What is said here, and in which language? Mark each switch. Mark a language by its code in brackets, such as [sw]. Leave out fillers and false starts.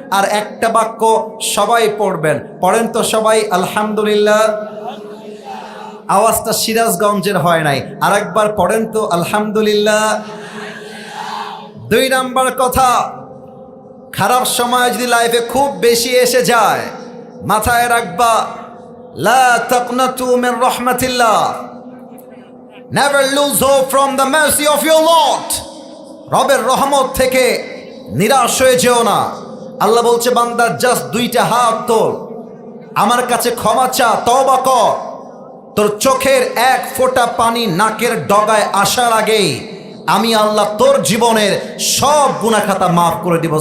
[bn] আর একটা বাক্য সবাই পড়বেন, পড়েন তো সবাই আলহামদুলিল্লাহ। আওয়াজটা সিরাজগঞ্জের হয় নাই, আরেকবার পড়েন তো আলহামদুলিল্লাহ। 2 নাম্বার কথা, খারাপ সময় যদি লাইফে খুব বেশি এসে যায়, মাথায় রাখবা [ar] লা তাকনাতু মির রাহমাতিল্লাহ, [en] never lose hope from the mercy of your Lord. [bn] রবের রহমত থেকে নিরাশ হয়ে যেও না। আল্লাহ বলছে বান্দা জাস্ট দুইটা হাত তোল, আমার কাছে ক্ষমা চা, তওবা কর। তোর চোখের এক ফোঁটা পানি নাকের ডগায় আসার আগেই আমি আল্লাহ তোর জীবনের সব গুনাহ খাতা মাফ করে দিব।